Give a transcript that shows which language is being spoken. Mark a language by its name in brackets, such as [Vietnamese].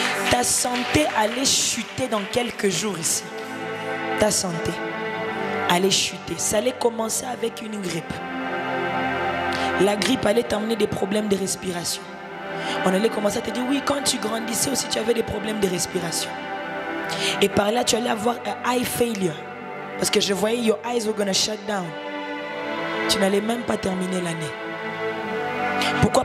[French] Ta santé allait chuter dans quelques jours ici. Ta santé allait chuter. Ça allait commencer avec une grippe. La grippe allait t'emmener des problèmes de respiration. On allait commencer à te dire, oui, quand tu grandissais aussi, tu avais des problèmes de respiration. Et par là, tu allais avoir un [English] eye failure. [French] Parce que je voyais, [English] your eyes were gonna shut down. [French] Tu n'allais même pas terminer l'année. Pourquoi?